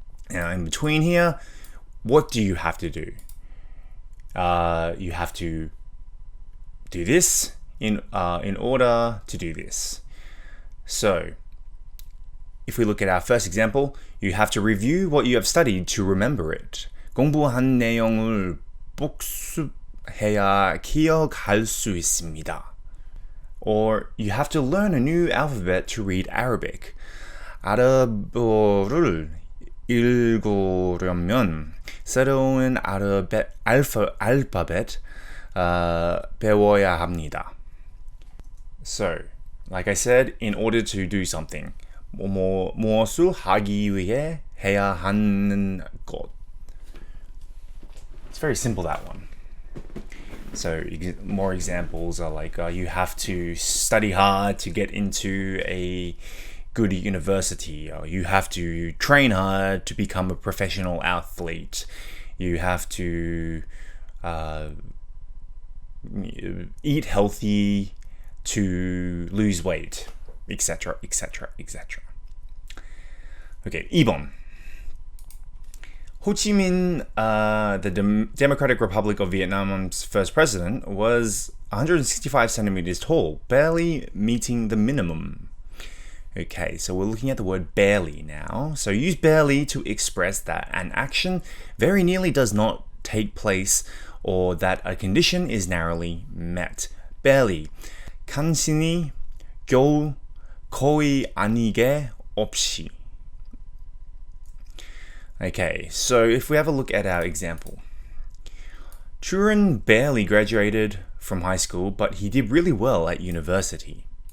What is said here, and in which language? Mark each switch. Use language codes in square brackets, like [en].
[en] Now in between here, what do you have to do? You have to do this in order to do this. So if we look at our first example, you have to review what you have studied to remember it. [ko] 공부한 내용을 복습해야 기억할 수 있습니다. [en] Or you have to learn a new alphabet to read Arabic. [ko] 아랍어를 읽으려면 새로운 알파벳 배워야 합니다. [en] So, like I said, in order to do something. [ko] 무엇을 하기 위해 해야 하는 것. [en] It's very simple, that one. So more examples are like you have to study hard to get into a good university. Or you have to train hard to become a professional athlete. You have to eat healthy to lose weight, etc., etc., etc. Okay, [ko] 2번. [en] Ho Chi Minh, the Democratic Republic of Vietnam's first president, was 165 centimeters tall, barely meeting the minimum. Okay, so we're looking at the word barely now. So use barely to express that an action very nearly does not take place or that a condition is narrowly met. barely. [ko] 간신히 겨우 거의 아니게 없이. [en] Okay, so if we have a look at our example. Churin barely graduated from high school, but he did really well at university.